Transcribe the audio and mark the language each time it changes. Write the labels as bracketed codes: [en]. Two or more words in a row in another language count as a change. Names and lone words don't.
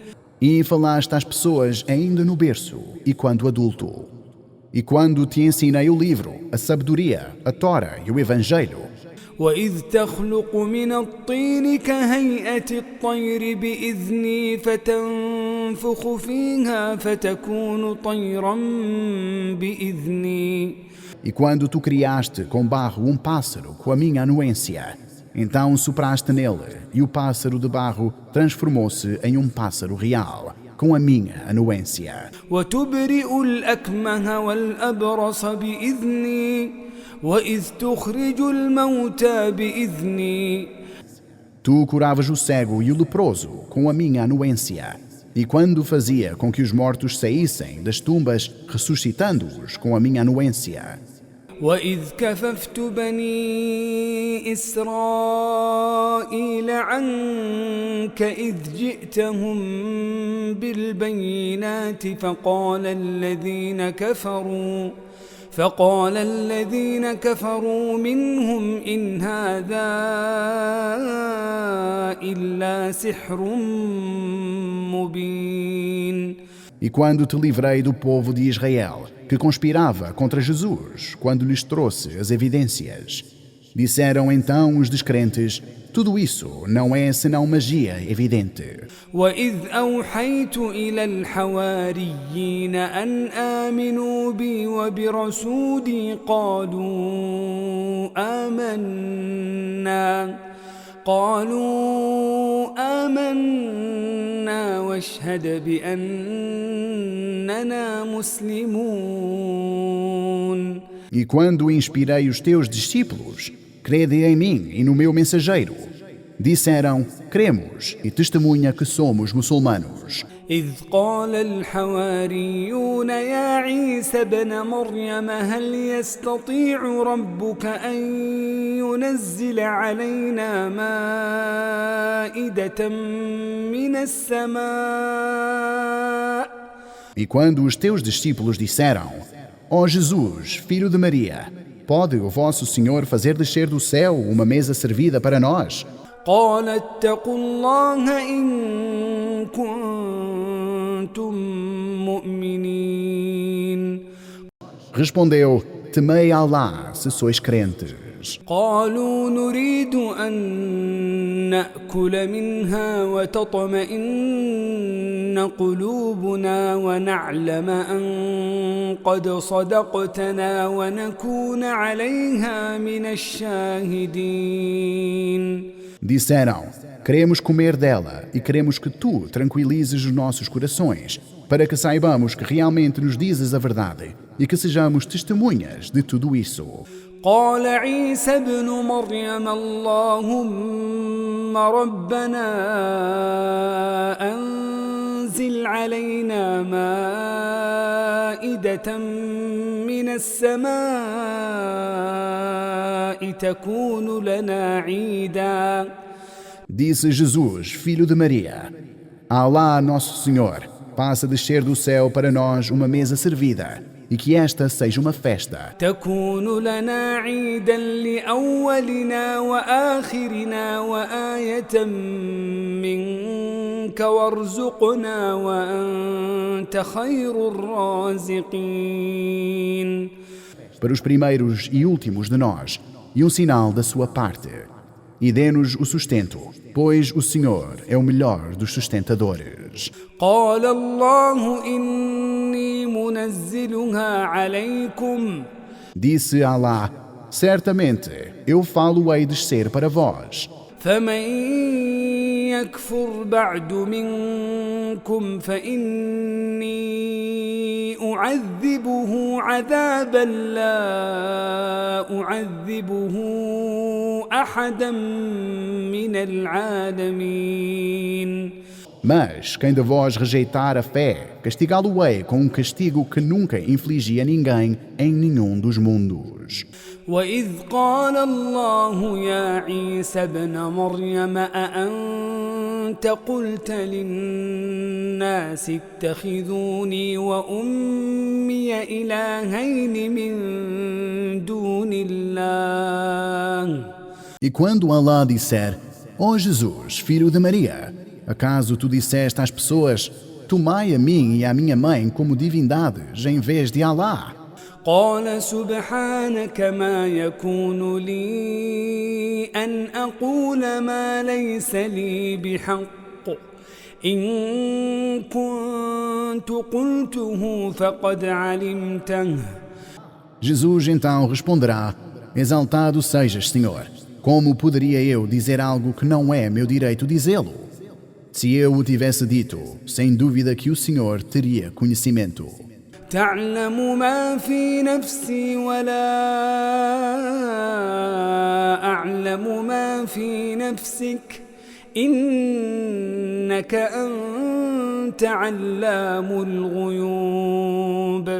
[pt] E falaste às pessoas ainda no berço e quando adulto. E quando te ensinei o livro, a sabedoria, a Tora e o Evangelho. [ar] وإذ تخلق من الطين كهيئة الطير بإذني فتنفخ فيها فتكون طيرا بإذني. [pt] E quando tu criaste com barro pássaro com a minha anuência, então sopraste nele, e o pássaro de barro transformou-se em pássaro real, com a minha anuência. [ar] وتبرئ الأكمه والأبرص بإذني وإذ تخرج الموتى بإذني. [pt] Tu curavas o cego e o leproso com a minha anuência, e quando fazia com que os mortos saíssem das tumbas, ressuscitando-os com a minha anuência. [ar] وإذ كففت بني إسرائيل عنك إذ جئتهم بالبينات فقال الذين كفروا منهم إن هذا إلا سحر مبين. [pt] E quando te livrei do povo de Israel, que conspirava contra Jesus, quando lhes trouxe as evidências. Disseram então os descrentes: tudo isso não é senão magia evidente. [ar] وإذ أوحيت إلى الحواريين أن آمنوا بي وبرسولي قالوا آمنا واشهد بأننا مسلمون. [pt] E quando inspirei os teus discípulos, crede em mim e no meu mensageiro. Disseram: cremos, e testemunha que somos muçulmanos. [ar] إذ قال الحواريون يا عيسى ابن مريم هل يستطيع ربك أن ينزل علينا مائدة من السماء. [pt] E quando os teus discípulos disseram: ó Jesus, filho de Maria, pode o vosso Senhor fazer descer do céu uma mesa servida para nós? [ar] قال اتقوا الله إن كنتم مؤمنين. [pt] Respondeu: temei Allah, se sois crentes. [ar] قالوا نريد أن نأكل منها وتطمئن قلوبنا ونعلم أن قد صدقتنا ونكون عليها من الشاهدين. [pt] Disseram: queremos comer dela e queremos que tu tranquilizes os nossos corações, para que saibamos que realmente nos dizes a verdade e que sejamos testemunhas de tudo isso. [ar] قال عيسى ابن مريم اللهم ربنا أنزل علينا مائدة من السماء تكون لنا عيدا. [pt] Disse Jesus, filho de Maria: Alá, nosso Senhor, faça descer do céu para nós uma mesa servida, e que esta seja uma festa. [ar] تكون لنا عيدا لأولنا وآخرنا وآية منك وارزقنا وأنت خير الرازقين. [pt] Para os primeiros e últimos de nós, e um sinal da sua parte. E dê-nos o sustento, pois o Senhor é o melhor dos sustentadores. [ar] قال الله إني منزلها عليكم. [pt] Disse Alá: certamente, eu falo-ei descer para vós. [ar] فمن يكفر بعد منكم فإني أعذبه عذابا لا أعذبه أحدا من العالمين. [pt] Mas quem de vós rejeitar a fé, castigá-lo-ei com um castigo que nunca infligi a ninguém em nenhum dos mundos. [ar] وإذ قال الله يا عيسى ابن مريم أأنت قلت للناس اتخذوني وأمي إلهين من دون الله. [pt] E quando Allah disser, ó Jesus, filho de Maria, acaso tu disseste às pessoas, tomai a mim e à minha mãe como divindades em vez de Allah? [ar] قال سبحانك ما يكون لي أن أقول ما ليس لي بحق إن كنت قلته فقد علمته. [pt] Jesus então responderá, exaltado sejas, Senhor, como poderia eu dizer algo que não é meu direito dizê-lo? Se eu o tivesse dito, sem dúvida que o Senhor teria conhecimento. [ar] تعلم ما في نفسي ولا أعلم ما في نفسك إنك أنت علام الغيوب.